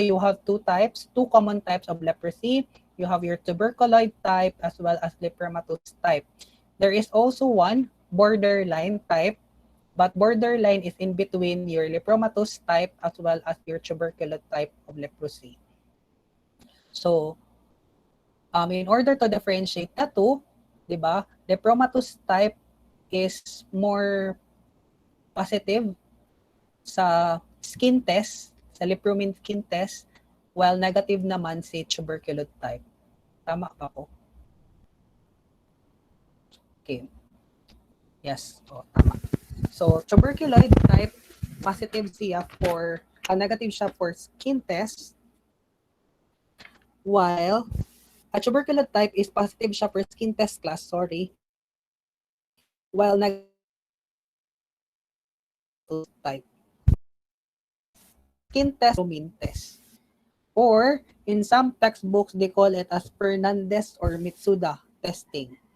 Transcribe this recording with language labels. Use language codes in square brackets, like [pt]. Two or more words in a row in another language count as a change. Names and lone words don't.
[en] You have two common types of leprosy. You have your tuberculoid type as well as lepromatous type. There is also one borderline type, but borderline is in between your lepromatous type as well as your tuberculous type of leprosy. So, in order to differentiate the two, [tl] di ba, [en] lepromatous type is more positive sa skin test, sa lepromin skin test, while negative [tl] naman si [en] tuberculous type. [tl] Tama ba ko? Okay. Yes. Oh, tama. [en] So, tuberculoid type, positive siya for, negative siya for skin test, while a tuberculoid type is positive siya for skin test class, sorry, while negative siya for lepromatous type. Skin test, lepromin test. Or, in some textbooks, they call it as Fernandez or Mitsuda testing.